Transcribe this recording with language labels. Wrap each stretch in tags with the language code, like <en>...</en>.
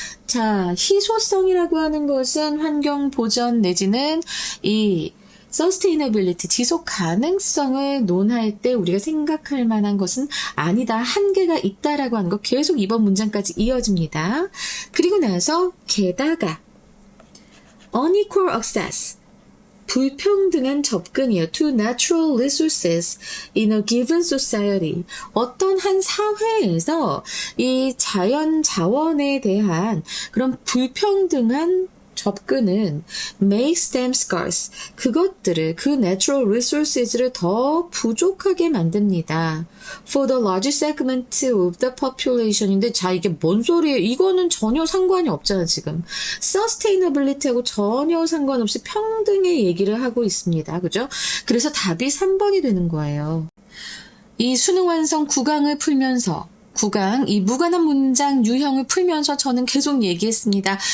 <ko>자, 희소성이라고 하는 것은 환경 보전 내지는 이 sustainability, 지속 가능성을 논할 때 우리가 생각할 만한 것은 아니다. 한계가 있다라고 하는 거 계속 이번 문장까지 이어집니다. 그리고 나서 게다가</ko> <en>unequal access,</en> <ko>불평등한 접근이요.</ko> <en>to natural resources in a given society.</en> <ko>어떤 한 사회에서 이 자연 자원에 대한 그런 불평등한 접근은</ko> <en>makes them scarce.</en> <ko>그것들을, 그 natural resources를 더 부족하게 만듭니다.</ko> <en>For the larger segment of the population인데,</en> <ko>자, 이게 뭔 소리예요? 이거는 전혀 상관이 없잖아, 지금. sustainability하고 전혀 상관없이 평등의 얘기를 하고 있습니다. 그죠? 그래서 답이 3번이 되는 거예요. 이 수능 완성 9강을 풀면서 이 무관한 문장 유형을 풀면서 저는 계속 얘기했습니다.</ko>